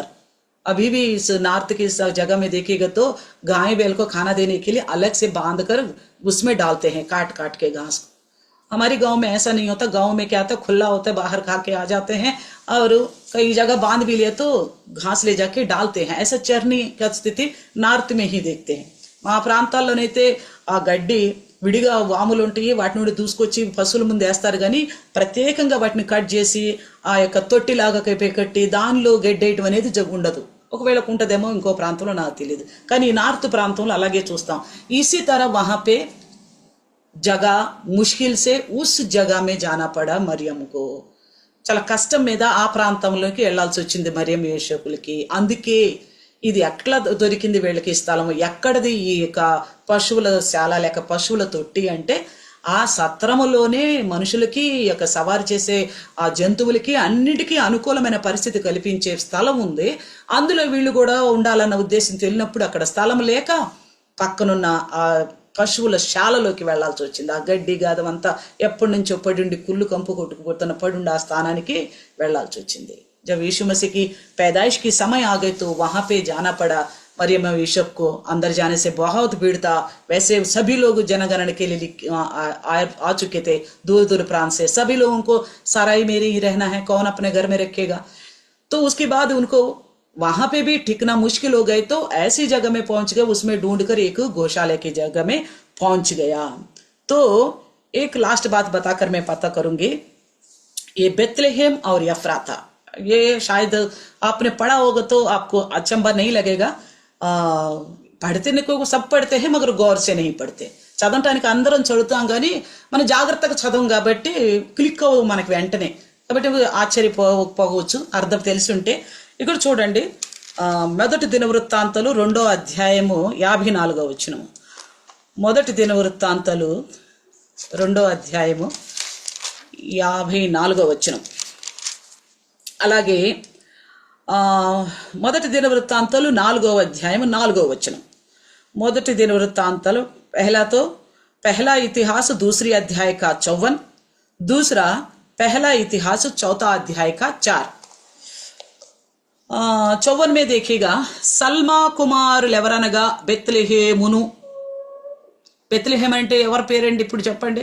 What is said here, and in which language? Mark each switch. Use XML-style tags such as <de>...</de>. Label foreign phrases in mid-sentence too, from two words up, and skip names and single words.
<hi>अभी भी इस नॉर्थ की इस जगह में देखिएगा तो गाय बैल को खाना देने के लिए अलग से बांध कर उसमें डालते हैं, काट काट के घास। हमारे गांव में ऐसा नहीं होता, गांव में क्या होता है, खुला होता है, बाहर खा के आ जाते हैं और कई जगह बांध भी लिया तो घास ले जाके डालते हैं। ऐसा चरनी का स्थिति नॉर्थ में ही देखते हैं।</hi> <te>మా ప్రాంతాల్లోనైతే ఆ గడ్డి విడిగా వాములు ఉంటాయి, వాటి నుండి దూసుకొచ్చి పశువుల ముందు వేస్తారు, కానీ ప్రత్యేకంగా వాటిని కట్ చేసి ఆ యొక్క తొట్టిలాగా కట్టి దానిలో గడ్డేయటం అనేది ఉండదు। ఒకవేళ ఉంటదేమో ఇంకో ప్రాంతంలో నాకు తెలియదు, కానీ నార్త్ ప్రాంతంలో అలాగే చూస్తాం।</te> <hi>इसी तरह वहां पे जगह मुश्किल से उस जगह में जाना पड़ा मरियम को।</hi> <te>చాలా కష్టం మీద ఆ ప్రాంతంలోకి వెళ్లాల్సి వచ్చింది మరియం యోసేపులకి। అందుకే ఇది ఎట్లా దొరికింది వీళ్ళకి స్థలం, ఎక్కడది ఈ యొక్క పశువుల శాల లేక పశువుల తొట్టి అంటే ఆ సత్రములోనే మనుషులకి యొక్క సవారి చేసే ఆ జంతువులకి అన్నిటికీ అనుకూలమైన పరిస్థితి కల్పించే స్థలం ఉంది. అందులో వీళ్ళు కూడా ఉండాలన్న ఉద్దేశంతో వెళ్ళినప్పుడు అక్కడ స్థలం లేక పక్కనున్న ఆ పశువుల శాలలోకి వెళ్లాల్సి వచ్చింది. ఆ గడ్డి గాదమంతా ఎప్పటి నుంచో పడుండి కుళ్ళు కంపు కొట్టుకుపోతున్న పడుండి ఆ స్థానానికి వెళ్లాల్సి వచ్చింది.</te> <hi>जब यीशु मसीह की पैदाइश की समय आ गई तो वहां पे जाना पड़ा। मरियम और यूसुफ को अंदर जाने से बहुत भीड़ था। वैसे सभी लोग जनगणना के लिए आ चुके थे दूर दूर प्रांत से। सभी लोगों को साराई मेरी ही रहना है, कौन अपने घर में रखेगा। तो उसके बाद उनको वहां पे भी टिकना मुश्किल हो गए, तो ऐसी जगह में पहुंच गए, उसमें ढूंढकर एक गौशाला की जगह में पहुंच गया। तो एक लास्ट बात बताकर मैं पता करूंगी, ये बेतलेहम और यफ्राता, ये शायद आपने पढ़ा होगा तो आपको अचंभा नहीं लगेगा। పడితే सब पढ़ते हैं मगर गौर से नहीं पढ़ते।</hi> <te>చదవటానికి అందరం చదువుతాం కానీ మనం జాగ్రత్తగా చదవం కాబట్టి క్లిక్ అవ్వదు మనకి వెంటనే, కాబట్టి ఆశ్చర్యపోవచ్చు అర్థం తెలిసి ఉంటే. ఇక్కడ చూడండి, మొదటి దినవృత్తాంతాలు 2వ అధ్యాయము 54వ వచనము. మొదటి దినవృత్తాంతాలు 2వ అధ్యాయము 54వ వచనం. అలాగే మొదటి దినవృత్తాంతాలు 4వ అధ్యాయం 4వ వచనం. మొదటి దినవృత్తాంతాలు</te> <hi>पहला इतिहास दूसरी अध्याय का 54, दूसरा पहला इतिहास 4था अध्याय का 4. 54 में देखिएगा,</hi> <te>సల్మా కుమారులు ఎవరనగా బెత్లెహేమును. బెత్లెహేం అంటే ఎవరి పేరండి ఇప్పుడు చెప్పండి?</te>